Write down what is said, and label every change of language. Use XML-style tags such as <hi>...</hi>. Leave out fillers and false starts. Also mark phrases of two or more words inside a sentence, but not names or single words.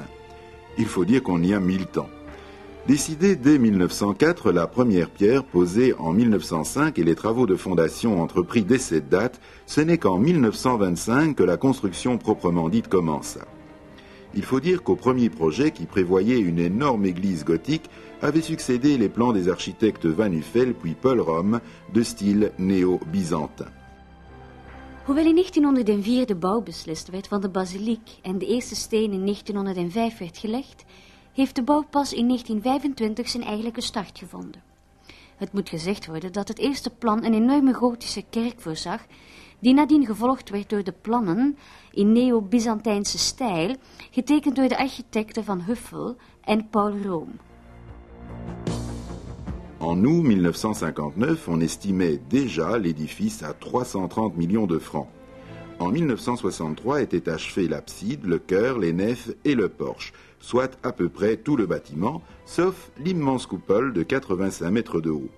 <fr>Il faut dire qu'on y a mis le temps. Décidée dès 1904, la première pierre posée en 1905 et les travaux de fondation entrepris dès cette date, ce n'est qu'en 1925 que la construction proprement dite commença. Il faut dire qu'au premier projet qui prévoyait une énorme église gothique avaient succédé les plans des architectes Van Uffel puis Paul Rom de style néo-byzantin.</fr> <nl>Hoewel in 1904 de bouw beslist werd van de basiliek en de eerste steen in 1905 werd gelegd, heeft de bouw pas in 1925 zijn eigenlijke start gevonden. Het moet gezegd worden dat het eerste plan een enorme gotische kerk voorzag, die nadien gevolgd werd door de plannen in neo-Byzantijnse stijl, getekend door de architecten Van Huffel en Paul Rom.</nl> <fr>En août 1959, on estimait déjà l'édifice à 330 millions de francs. En 1963 était achevé l'abside, le chœur, les nefs et le porche, soit à peu près tout le bâtiment, sauf l'immense coupole de 85 mètres de haut.</fr>